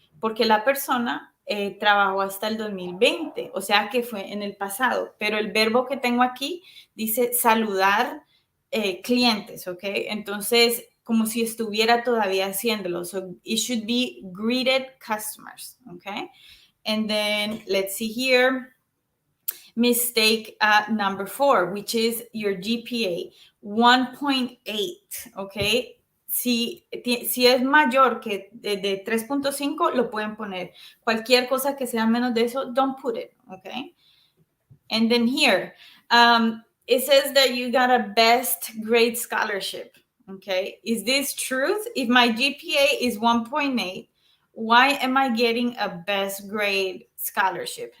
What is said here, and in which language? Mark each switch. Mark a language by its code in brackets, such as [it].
[es] Porque la persona trabajó hasta el 2020, o sea que fue en el pasado, pero el verbo que tengo aquí dice saludar clientes, ¿ok? Entonces, como si estuviera todavía haciéndolo. [en] So it should be greeted customers, okay? And then let's see here. Mistake number 4, which is your GPA, 1.8, okay? [es] Si es mayor que de 3.5, lo pueden poner. Cualquier cosa que sea menos de eso, [en] don't put it, [es] okay? [en] And then here, it says that you got a best grade scholarship, okay? Is this truth? If my GPA is 1.8, why am I getting a best grade scholarship?